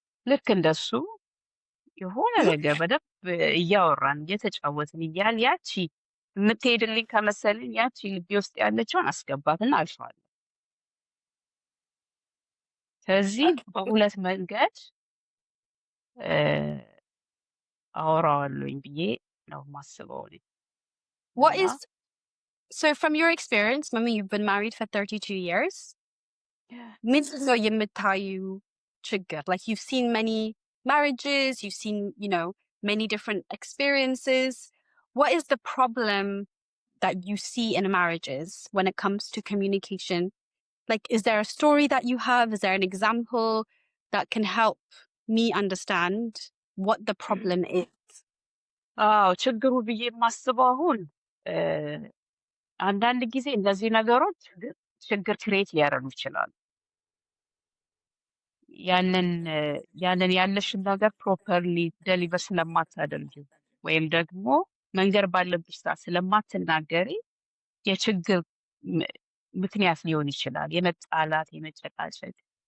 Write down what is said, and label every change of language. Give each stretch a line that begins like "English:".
Amharic: ልክ እንደሱ የሆነ ነገር በደንብ እያወራን እየተጫወትን እያል ያቺ የምትሄድልኝ ከመሰለኝ ያቺ ልቤ ውስጥ ያለችውን አስገባትና አልፈዋለሁ። ስለዚህ በሁለት መንገድ አወራዋለሁኝ ብዬ ነው የማስበው እኔ።
English: What
Amharic: እና
English: is, so from your experience, Mami, you've been married for 32 years.
Amharic: ምንድን ነው የምታዩ ችግር?
English: Like, you've seen many marriages, you've seen, many different experiences. What is the problem that you see in marriages when it comes to communication? Like, is there a story that you have? Is there an example that can help me understand what the problem is?
Amharic: አዎ ችግሩ ብዬ የማስበው አሁን አንዳንድ ጊዜ እነዚህ ነገሮች ችግር ክሬት ሊያደርጉ ይችላሉ። ያንን ያለሽን ነገር ፕሮፐርሊ ደሊቨር ስለማታደርጊ ወይም ደግሞ መንገር ባለብሽ ሰዓት ስለማትናገሪ የችግር ምክንያት ሊሆን ይችላል። የመጣላት የመጨቃጨቅ